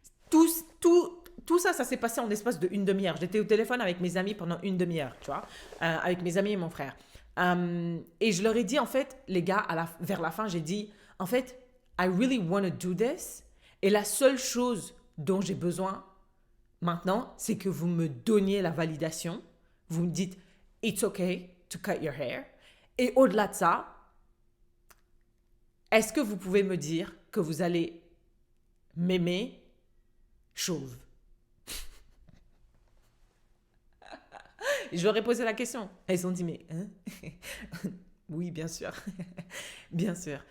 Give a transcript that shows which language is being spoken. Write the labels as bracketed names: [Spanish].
[French] Tout, tout ça, ça s'est passé en l'espace de une demi-heure. J'étais au téléphone avec mes amis pendant une demi-heure, tu vois, avec mes amis et mon frère. Et je leur ai dit, en fait, les gars, vers la fin, j'ai dit, en fait, [English] I really want to do this. [French] Et la seule chose dont j'ai besoin maintenant, c'est que vous me donniez la validation. Vous me dites, [English] it's okay to cut your hair. [French] Et au-delà de ça, est-ce que vous pouvez me dire que vous allez m'aimer chauve? Je leur ai posé la question. Elles ont dit, mais hein? Oui, bien sûr. Bien sûr.